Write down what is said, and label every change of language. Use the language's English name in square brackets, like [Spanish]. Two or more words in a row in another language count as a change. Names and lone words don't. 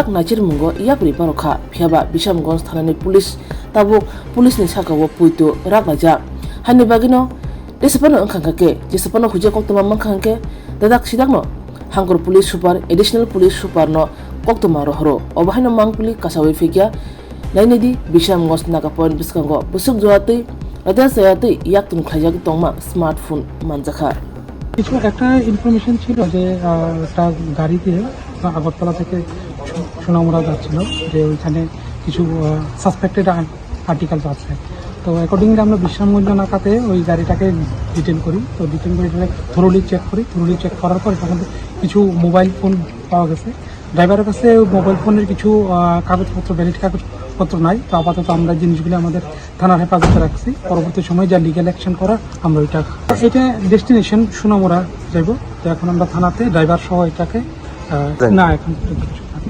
[Kok Borok] nachir mungo yakri parokha phiaba Bisramganj thanani police tabuk police ni sakawo puito raknaja hani bagino desapano angkhangke jesapano huje koktoma mangkhangke dadak sidakno hangkur [English] police super additional police super [Kok Borok] no koktoma rohro obahino mangpuli kasawi figya nainedi Bisramganj naka point biskango busuk joate Ada sayate yaktun khlajak tongma smartphone manjakha [Bangla] কিছু একটা ইনফরমেশন ছিল যে একটা গাড়িতে আগরতলা থেকে সোনামুড়া যাচ্ছিল যে ওইখানে কিছু [English] suspected articles [Bangla] আছে তো অ্যাকর্ডিংলি আমরা বিশ্রামগঞ্জ নাকাতে ওই গাড়িটাকে ডিটেন করি তো ডিটেন করে [English] thoroughly check [Bangla] করার পর তখন কিছু [English] mobile phone [Bangla] পাওয়া গেছে ড্রাইভারের কাছে মোবাইল ফোনের কিছু কাগজপত্র ভ্যালিড কাগজপত্র নাই তো আপাতত আমরা জিনিসগুলো আমাদের থানার হেফাজতে রাখছি পরবর্তী সময় যা [English] legal action [Bangla] করা আমরা এটা ডেস্টিনেশন সোনামুড়া যাইব তো এখন আমরা থানাতে ড্রাইভার সহ এটাকে না এখন